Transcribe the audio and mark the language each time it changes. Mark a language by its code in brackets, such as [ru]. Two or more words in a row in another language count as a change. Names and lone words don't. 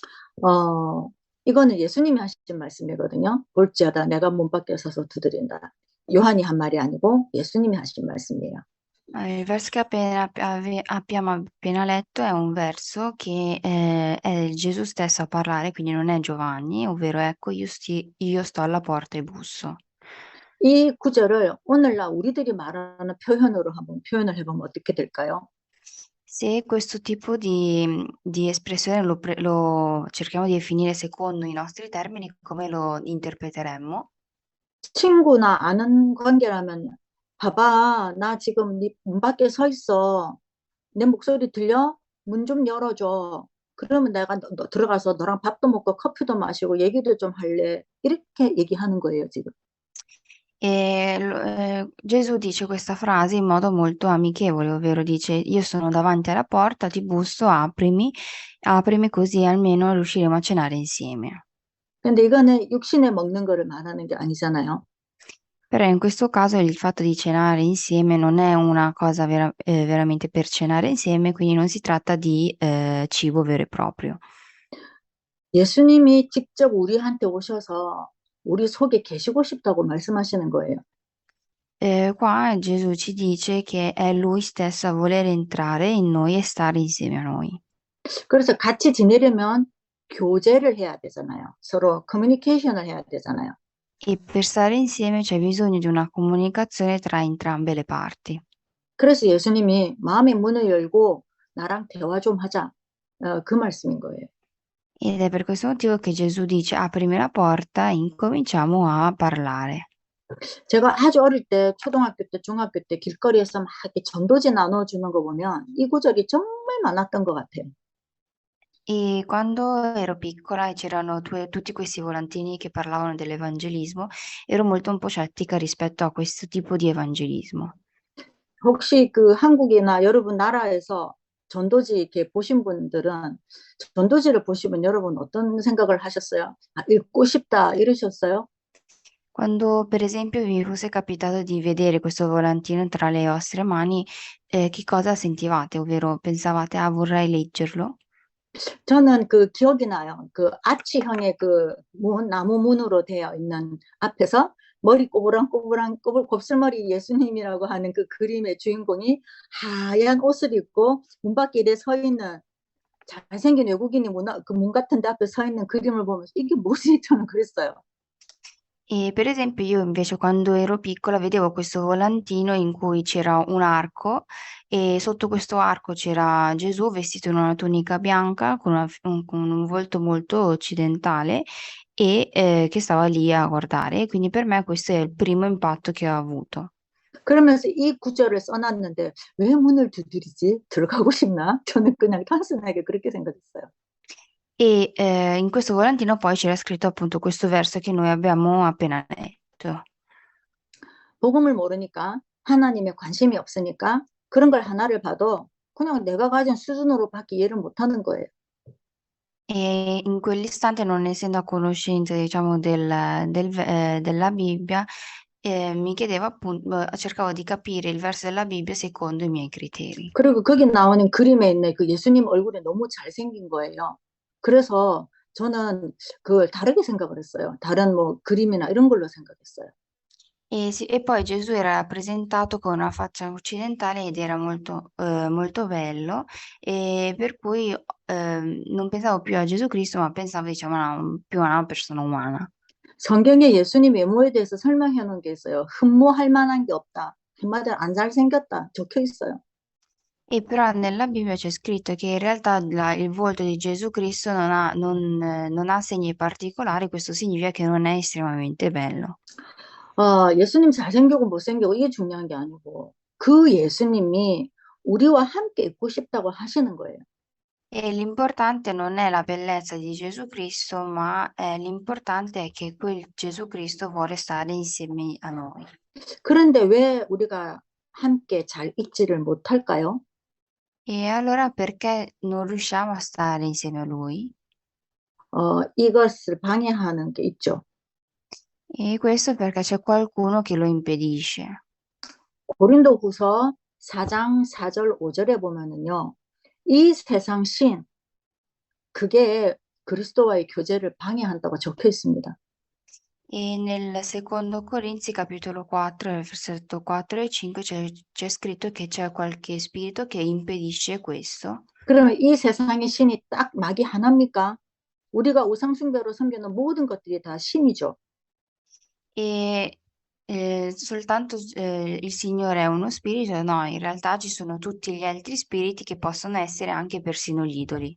[ko] 어, 이거는 예수님이 하신 말씀이거든요. 볼지어다 내가 문 밖에 서서 두드린다. 요한이 한 말이 아니고 예수님이 하신 말씀이에요. [it] Il verso che abbiamo appena letto è un verso che è Gesù stesso a parlare, quindi non è Giovanni, ovvero ecco, io sto alla porta e busso. [ko] 이 구절을 오늘날 우리들이 말하는 표현으로 한번 표현을 해보면 어떻게 될까요? [it] Se questo tipo di espressione lo cerchiamo di definire secondo i nostri termini, come lo interpreteremmo? [ko] 친구나 아는 관계라면 봐봐, 나 지금 네 문 밖에 서 있어. 내 목소리 들려? 문 좀 열어줘. 그러면 내가 너 들어가서 너랑 밥도 먹고 커피도 마시고 얘기도 좀 할래. 이렇게 얘기하는 거예요, 지금. [it] Gesù dice questa frase in modo molto amichevole, ovvero dice: Io sono davanti alla porta, ti busso, aprimi, aprimi così almeno riusciremo a cenare insieme. [ko] 근데 이거는 육신에 먹는 거를 말하는 게 아니잖아요. [it] Però in questo caso il fatto di cenare insieme non è una cosa veramente per cenare insieme, quindi non si tratta di cibo vero e proprio. [ko] 예수님이 직접 우리한테 오셔서 우리 속에 계시고 싶다고 말씀하시는 거예요. [it] Qua Gesù ci dice che è Lui stesso a voler entrare in noi e stare insieme a noi. [ko] 그래서 같이 지내려면 교제를 해야 되잖아요. 서로 커뮤니케이션을 해야 되잖아요. [it] E per stare insieme c'è bisogno di una comunicazione tra entrambe le parti. [ko] 그래서 예수님이 마음의 문을 열고 나랑 대화 좀 하자. 그 말씀인 거예요. [it] Ed è per questo motivo che Gesù dice: Aprimi la porta e incominciamo a parlare. [ko] 제가 아주 어릴 때 초등학교 때 중학교 때 길거리에서 막 이렇게 전도지 나눠주는 거 보면 이 구절이 정말 많았던 것 같아요. [it] E quando ero piccola e c'erano tutti questi volantini che parlavano dell'evangelismo, ero molto un po' scettica rispetto a questo tipo di evangelismo. [ko] 혹시 그 한국이나 여러분 나라에서 전도지 이렇게 보신 분들은 전도지를 보시면 여러분 어떤 생각을 하셨어요? 아, 읽고 싶다 이러셨어요? [it] Quando per esempio vi fosse capitato di vedere questo volantino tra le vostre mani, che cosa sentivate? Ovvero pensavate: "Ah, vorrei leggerlo"? [ko] 저는 그 기억이 나요. 그 아치형의 그 문, 나무 문으로 되어 있는 앞에서 머리 꼬부랑꼬부랑 곱슬머리 예수님이라고 하는 그 그림의 주인공이 하얀 옷을 입고 문 밖에 이래 서 있는 잘생긴 외국인이 그 문 같은 데 앞에 서 있는 그림을 보면서 이게 뭐지? 저는 그랬어요. [it] E per esempio io invece quando ero piccola vedevo questo volantino in cui c'era un arco e sotto questo arco c'era Gesù vestito in una tunica bianca con un volto molto occidentale e che stava lì a guardare. Quindi per me questo è il primo impatto che ho avuto. [ko] 그러면서 이 구절을 써놨는데 왜 문을 두드리지? 들어가고 싶나? 저는 그냥 단순하게 그렇게 생각했어요. [it] E in questo volantino poi c'era scritto appunto questo verso che noi abbiamo appena letto. [ko] 복음을 모르니까 하나님의 관심이 없으니까 그런 걸 하나를 봐도 그냥 내가 가진 수준으로 밖에 이해를 못하는 거예요. [it] E in quell'istante, non essendo a conoscenza, diciamo, della Bibbia, mi chiedevo cercavo di capire il verso della Bibbia secondo i miei criteri. [ko] 그리고 거기 나오는 그림에 있는 그 예수님 얼굴이 너무 잘생긴 거예요. 그래서 저는 그걸 다르게 생각을 했어요. 다른 뭐 그림이나 이런 걸로 생각했어요. [it] E poi Gesù era rappresentato con una faccia occidentale ed era molto, molto bello, e per cui non pensavo più a Gesù Cristo, ma pensavo, diciamo, più a una persona umana. [ko] 성경에 예수님 외모에 대해서 설명해 놓은 게 있어요. 흠모할 만한 게 없다. 한마디로 안 잘생겼다. 적혀 있어요. [it] E però nella Bibbia c'è scritto che in realtà il volto di Gesù Cristo non ha segni particolari, questo significa che non è estremamente bello. [ko] 예수님 잘생기고 못생기고 이게 중요한 게 아니고 그 예수님이 우리와 함께 있고 싶다고 하시는 거예요. [it] E l'importante non è la bellezza di Gesù Cristo, ma l'importante è che quel Gesù Cristo vuole stare insieme a noi. [ko] 그런데 왜 우리가 함께 잘 있지를 못할까요? [it] E allora perché non riusciamo a stare insieme a Lui? [ko] 이것을 방해하는 게 있죠. [it] E questo perché c'è qualcuno che lo impedisce. [ko] 고린도후서 4장 4절 5절에 보면은요. 이 세상 신 그게 그리스도와의 교제를 방해한다고 적혀 있습니다. [it] E nel secondo Corinzi capitolo 4, versetto 4 e 5 c'è scritto che c'è qualche spirito che impedisce questo. [ko] 그러면 이 세상의 신이 딱 막이 하나입니까? 우리가 우상숭배로 섬기는 모든 것들이 다 신이죠. [it] E soltanto il Signore è uno spirito? No, in realtà ci sono tutti gli altri spiriti che possono essere anche persino gli idoli.